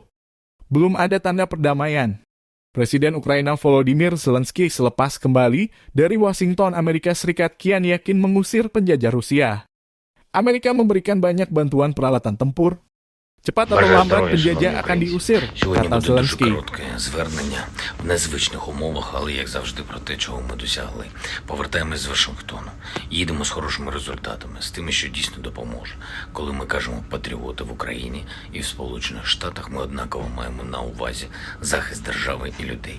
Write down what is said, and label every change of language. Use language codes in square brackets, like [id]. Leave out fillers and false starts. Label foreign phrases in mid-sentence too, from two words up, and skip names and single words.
[id] Belum ada tanda perdamaian. Presiden Ukraina Volodymyr Zelensky selepas kembali dari Washington, Amerika Serikat kian yakin mengusir penjajah Rusia. Amerika memberikan banyak bantuan peralatan tempur. Cepat atau lambat penjajah akan diusir, kata Zelensky. [uk] Звернення в незвичних умовах, але як завжди про те, чого ми досягли. Повертаємось з Вашингтону. Їдемо з хорошими результатами, з тими, що дійсно допоможе. Коли ми кажемо патріоти в Україні і в Сполучених Штатах, ми однаково маємо на увазі захист держави і людей.